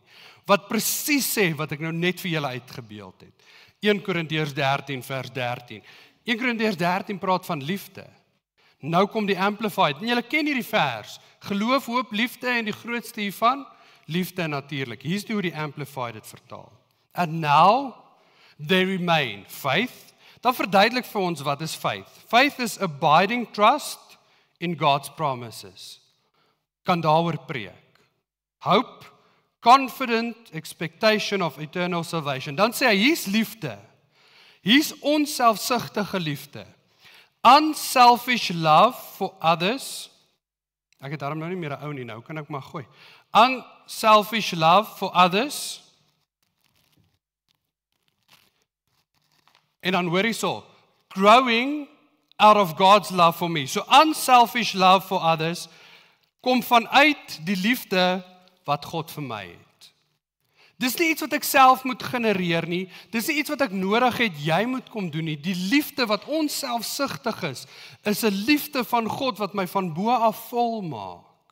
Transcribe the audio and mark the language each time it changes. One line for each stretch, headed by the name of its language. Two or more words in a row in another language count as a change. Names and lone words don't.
Afrikaans: Wat presies sê wat ek nou net vir julle uitgebeeld het. 1 Korintiërs 13 vers 13. 1 Korintiërs 13 praat van liefde. Nou kom die Amplified. En julle ken hierdie vers. Geloof, hoop, liefde en die grootste hiervan, liefde natuurlik. Hier's hoe die Amplified dit vertaal.
English: And now there remain faith.
Afrikaans: Dan verduidelik vir ons wat is faith.
English: Faith is abiding trust in God's promises.
Afrikaans: Kan daaroor preek.
English: Hope, confident expectation of eternal salvation.
Afrikaans: Dan sê hy, hier's liefde. Hier's onselfsugtige liefde.
English: Unselfish love for others.
Afrikaans: Ek het daarom nou nie meer 'n ou nie, nou kan ek maar gooi.
English: Unselfish love for others.
Afrikaans: En dan hoor hierso,
English: growing out of God's love for me.
Afrikaans: So
English: unselfish love for others
Afrikaans: kom vanuit die liefde wat God vir my het. Dis nie iets wat ek self moet genereer nie, dis nie iets wat ek nodig het, jy moet kom doen nie. Die liefde wat onselfsugtig is 'n liefde van God wat my van bo af vol maak.